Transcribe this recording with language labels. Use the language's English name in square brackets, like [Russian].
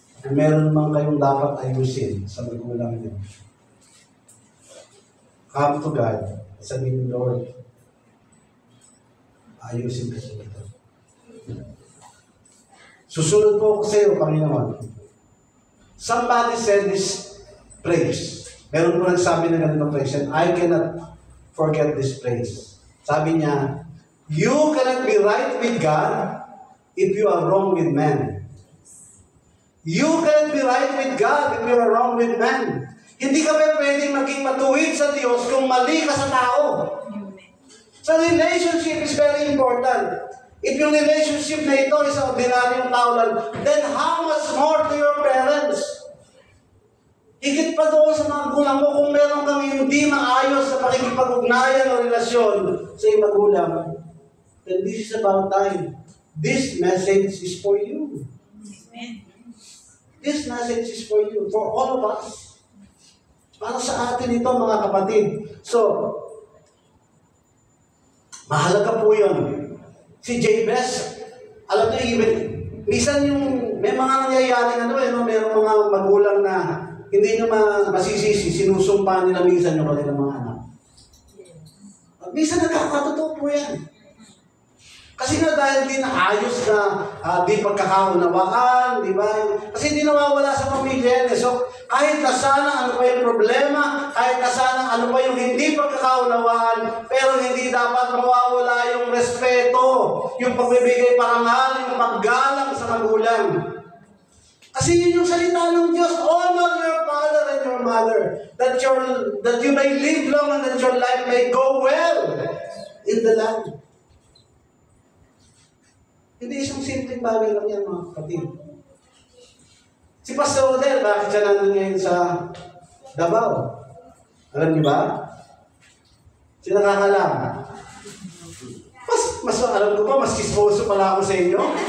[Filipino] Meron man kayong dapat ayusin sa magulang niyo. [English] Come to God. [Filipino] Sabihin, Lord, ayusin ko sa ito. Susunod po ako sa iyo, Panginoon. [English] Somebody said this phrase. [Filipino] Meron po nagsabi na ganito phrase, [English] and I cannot forget this phrase. [Filipino] Sabi niya, [English] you cannot be right with God if you are wrong with man. You cannot be right with God if you are wrong with man. [Filipino] Hindi ka pa pwedeng maging matuwid sa Diyos kung mali ka sa tao. [English] So relationship is very important. If yung relationship na ito is [Filipino] ordinaryong tao lang, [English] then how much more to your parents? [Filipino] Higit pa doon sa mga magulang mo kung meron kang hindi maayos sa pakikipag-ugnayan o relasyon sa iyong magulang. [English] Then this is about time. This message is for you. This message is for you, for all of us. [Filipino] Para sa atin ito, mga kapatid. So, mahalaga po yun. Si Jabez, alam niyo, minsan yung, may mga nangyayaring mayroong mga magulang na hindi nyo masisisi, sinusumpa nila minsan yung kanilang mga anak. Minsan nagkakatotoo po yan. Kasi nga dahil din ayos na di pagkakaunawaan, di ba? Kasi hindi nawawala sa pamilya yan. So, kahit na sana ano pa yung problema, kahit na sana ano pa yung hindi pagkakaunawaan, pero hindi dapat mawawala yung respeto, yung pagbibigay parangal, yung paggalang sa magulang. Kasi yun yung salita ng Diyos, [English] honor your father and your mother, that you may live long and that your life may go well in the land. [Filipino] Hindi isang simpleng bagay lang yan, mga kapatid. Si Pastor Rodel, bakit siya nandun ngayon sa Davao? Alam niyo ba? Siya nakakalam. Mas alam ko pa, mas kismoso pala ako sa inyo.